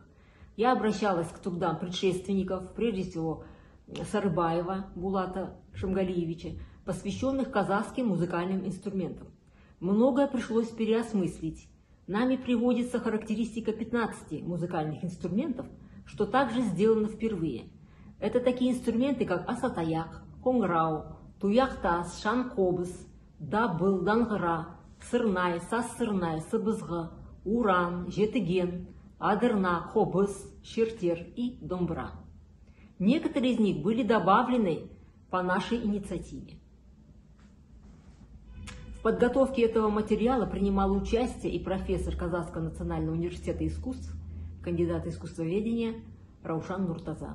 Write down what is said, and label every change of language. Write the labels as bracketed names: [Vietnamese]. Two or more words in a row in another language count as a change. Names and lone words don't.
[Russian] Я обращалась к трудам предшественников, прежде всего Сарыбаева Булата Шамгалиевича, посвященных казахским музыкальным инструментам. Многое пришлось переосмыслить. Нами приводится характеристика 15 музыкальных инструментов, что также сделано впервые. Это такие инструменты, как асатаяк, конграу, туяхтас, шанкобыс, дабыл, дангыра, сырнай, сассырнай, сыбызғы, уран, жетіген, адырна, хобыс, шертер и домбра. Некоторые из них были добавлены по нашей инициативе. В подготовке этого материала принимал участие и профессор Казахского национального университета искусств, кандидат искусствоведения Раушан Нуртаза.